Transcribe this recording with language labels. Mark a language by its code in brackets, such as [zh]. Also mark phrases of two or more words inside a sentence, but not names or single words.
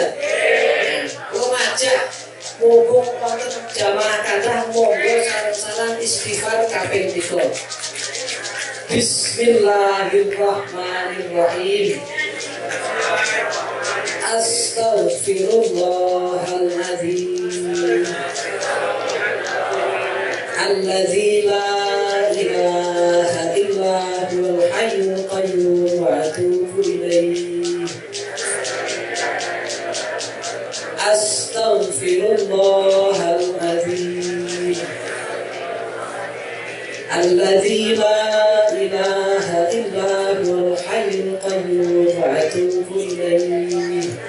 [jv] Kula ngajak mumpung wonten jamaah kathah monggo sareng-sareng istighfar kaping 3. [ar] بسم الله الرحمن الرحيم. أستغفر الله العظيم الذي لا إله إلا هو الحي القيوم وأتوب إليه. أستغفر الله العظيم الذي لا إله إلا هو الحي القيوم وأتوب إليه.